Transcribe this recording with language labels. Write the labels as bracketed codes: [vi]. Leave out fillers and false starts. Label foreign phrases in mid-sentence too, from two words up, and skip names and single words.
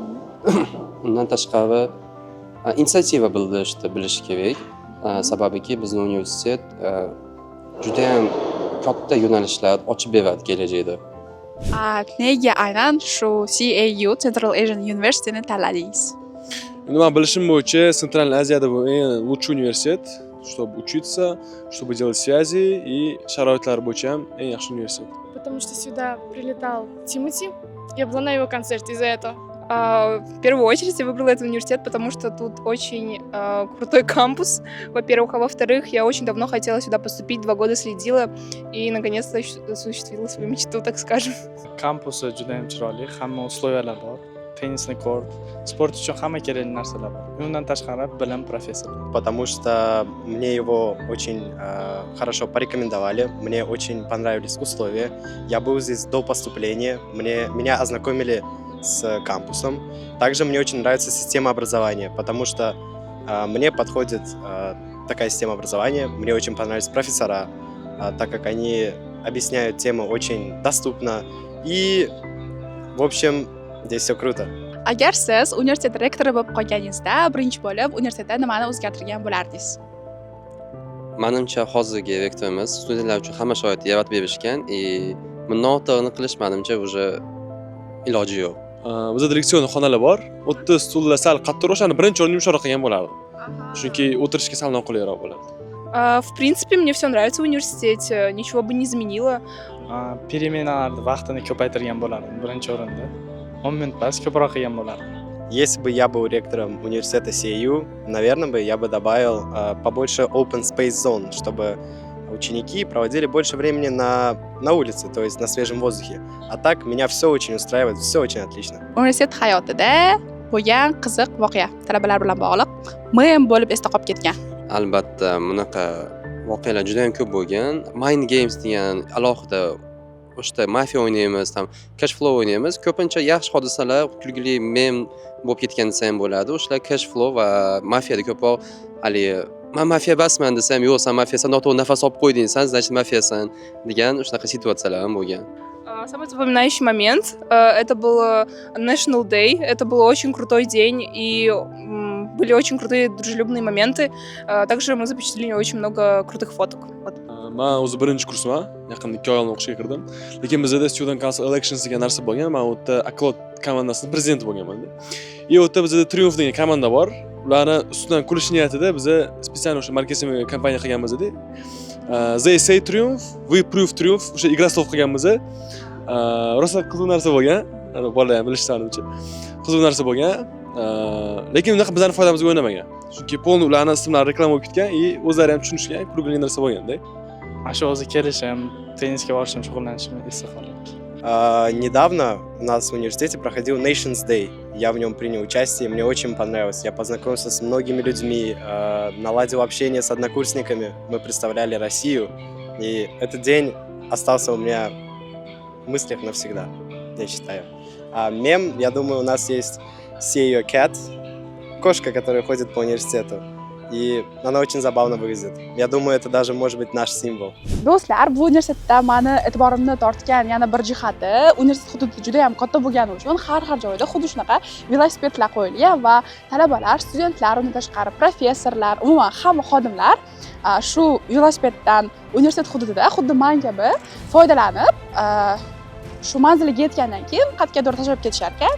[uz] Undan tashqari inisiativa bilish kerak. Sababiki bizning universitet juda ham katta yo'nalishlar ochib beradi kelajakda. Nega aynan shu CAU Central Asian University'ni tanladingiz? Nima bilishim bo'yicha Central Aziyada bu eng [ru] лучший университет, чтобы учиться, чтобы делать связи и [uz] sharoitlar bo'yicha ham eng yaxshi universitet. [ru] Потому что сюда прилетал Тимати. Я была на его концерте из-за этого. В первую очередь я выбрала этот университет, потому что тут очень крутой кампус, во-первых, а во-вторых, я очень давно хотела сюда поступить, 2 года следила и наконец-то осуществила свою мечту, так скажем. [uz] Kampusi juda ham chiroyli, hamma условиялari bor. Tennisni kort, sport uchun hamma kerakli narsalar bor. Undan tashqari bilim professor. [ru] Потому что мне его очень хорошо порекомендовали, мне очень понравились условия. Я был здесь до поступления, меня ознакомили с кампусом. Также мне очень нравится система образования, потому что мне подходит такая система образования. Мне очень понравились профессора, так как они объясняют темы очень доступно. И, в общем, здесь все круто. [uz] Agar siz universitet rektori bo'lib qolganingizda, birinchi bo'lib universitetda nimani o'zgartirgan bo'lardingiz? Menimcha hozirgi rektorimiz studentlar uchun hamma sharoitni yaratib berishgan. Bundan ortig'ini qilish menimcha уже iloji yo'q. Bizda leksiyon xonalar bor. 30 stullar sal qattiqroq, o'shani birinchi o'rin yumshoqroq qilgan bo'lardi. Chunki o'tirishga sal noqulayroq bo'ladi. [ru] В принципе, мне все нравится в университете, ничего бы не изменила. [uz] Переменalarni vaqtini ko'paytirgan bo'lardim birinchi o'rinda. 10 minut bas ko'proq qilgan bo'lardim. [ru] Если бы я был ректором университета CAU, наверное, я бы добавил побольше [en] open space zone, [ru] чтобы ученики проводили больше времени на улице, то есть на свежем воздухе. А так меня все очень устраивает, все очень отлично. [uz] Universitet hayotida bo'lgan qiziq voqea talabalar bilan bog'liq men bo'lib esda qolib ketgan. Albatta, bunaqa voqealar juda ham ko'p bo'lgan. Mind games degan alohida o'shda mafiya o'ynaymiz, tam cash flow o'ynaymiz. Ko'pincha yaxshi hodisalar, kulgili mem bo'lib ketgan desa ham bo'ladi. O'shalar cash flow va mafiyada ko'proq hali men mafiya basman desam, yo'q, sen mafiyasan, noto'g'ri nafas olib qo'yding, sen значит mafiyasan degan shunaqa situatsiyalar ham bo'lgan. [ru] Самый запоминающий момент это был National Day. Это был очень крутой день, и были очень крутые дружелюбные моменты. Также мы запечатлели очень много крутых фоток. Вот. [uz] Men o'zi birinchi kursman, yaqinda 2 oy oldin o'qishga kirdim. Lekin bizda Student Council Elections degan narsa bo'lgan. Men u yerda Aklot komandasining prezidenti bo'lganman-da. U yerda bizda Triumph degan komanda bor. Ularni ustidan kulish niyatida biz spesial o'sha marketing kompaniya qilganmiz edi. [en] They say Triumph, we prove Triumph. [uz] O'sha [ru] игра слов [uz] qilganmiz. Rosa qiziq narsa bo'lgan. Bolalar ham bilishsani uchun. Qiziq narsa bo'lgan. Lekin unaqa bizlarning foydamizga o'ynamagan. Chunki polni ularning ismlari reklama bo'lib ketgan va o'zlari ham tushunishgan, kulgili narsa bo'lganda. Shu o'zi kelishim, tennisga borishim, shug'ullanishim esda qoladi. [ru] Недавно у нас в университете проходил Nations Day. Я в нем принял участие, мне очень понравилось. Я познакомился с многими людьми, наладил общение с однокурсниками. Мы представляли Россию. И этот день остался у меня в мыслях навсегда, я считаю. А мем, я думаю, у нас есть See Your Cat, кошка, которая ходит по университету. И она очень забавно выглядит. Я думаю, это даже может быть наш символ. [uz] Do'stlar, bu universitetda meni e'tiborimni tortgan yana bir jihati, universitet hududi juda ham katta bo'lgani uchun har joyda xuddi shunaqa velosipedlar qo'yilgan va talabalar, studentlar, undan tashqari professorlar, umuman hamma xodimlar shu velosipeddan universitet hududida xuddi men kabi foydalanib, shu manzilga yetgandan keyin qat'iy tashlab ketishar ekan.